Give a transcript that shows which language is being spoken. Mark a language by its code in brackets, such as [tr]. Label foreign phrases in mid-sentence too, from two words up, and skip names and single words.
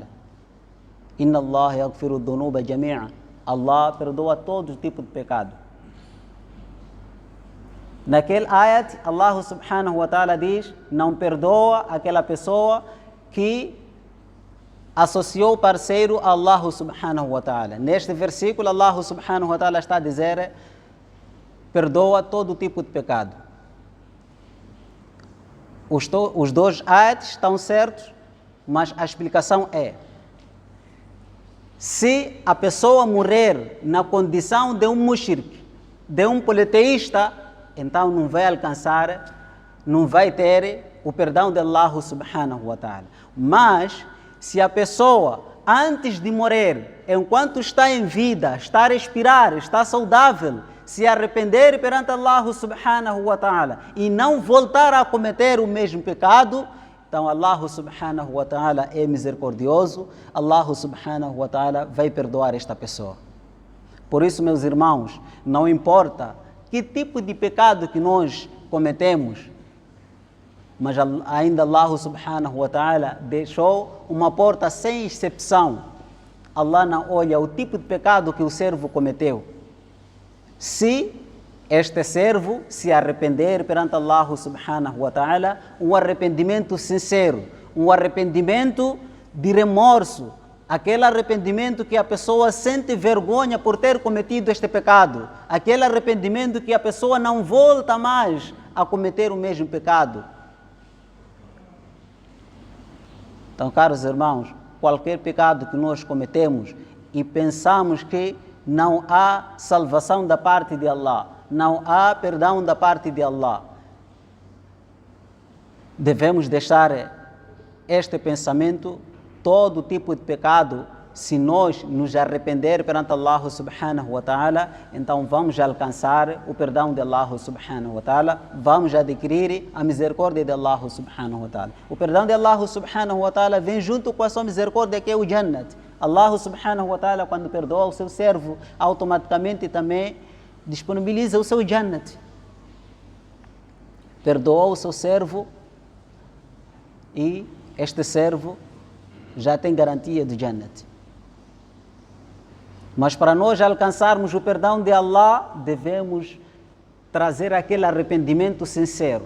[ar] إن الله يغفر الذنوب جميعا. [pt] Allah perdoa todo tipo de pecado. Naquele ayat, [ar] الله سبحانه وتعالى [pt] diz: não perdoa aquela pessoa que associou o parceiro a [ar] الله سبحانه وتعالى. [pt] Neste versículo, [ar] الله سبحانه وتعالى [pt] está a dizer: perdoa todo tipo de pecado. Os dois ayats estão certos, mas a explicação é: se a pessoa morrer na condição de um mushrik, de um politeísta, então não vai alcançar, não vai ter o perdão de [ar] الله سبحانه وتعالى. [pt] Mas, se a pessoa, antes de morrer, enquanto está em vida, está a respirar, está saudável, se arrepender perante [ar] الله سبحانه وتعالى [pt] e não voltar a cometer o mesmo pecado, então [ar] الله سبحانه وتعالى [pt] é misericordioso, [ar] الله سبحانه وتعالى [pt] vai perdoar esta pessoa. Por isso, meus irmãos, não importa que tipo de pecado que nós cometemos, mas ainda [ar] الله سبحانه وتعالى [pt] deixou uma porta sem exceção. Allah não olha o tipo de pecado que o servo cometeu. Se este servo se arrepender perante [ar] الله سبحانه وتعالى, [pt] um arrependimento sincero, um arrependimento de remorso, aquele arrependimento que a pessoa sente vergonha por ter cometido este pecado, aquele arrependimento que a pessoa não volta mais a cometer o mesmo pecado. Então, caros irmãos, qualquer pecado que nós cometemos e pensamos que não há salvação da parte de Allah, não há perdão da parte de Allah, devemos deixar este pensamento. Todo tipo de pecado se nós nos arrepender perante [ar] الله سبحانه وتعالى, [pt] então vamos alcançar o perdão de [ar] الله سبحانه وتعالى, [pt] vamos adquirir a misericórdia de [ar] الله سبحانه وتعالى. [pt] O perdão de [ar] الله سبحانه وتعالى [pt] vem junto com a sua misericórdia, que é o Jannat. [ar] الله سبحانه وتعالى, [pt] quando perdoa o seu servo, automaticamente também disponibiliza o seu Jannat. Perdoa o seu servo e este servo já tem garantia do Jannat. Mas para nós alcançarmos o perdão de Allah, devemos trazer aquele arrependimento sincero.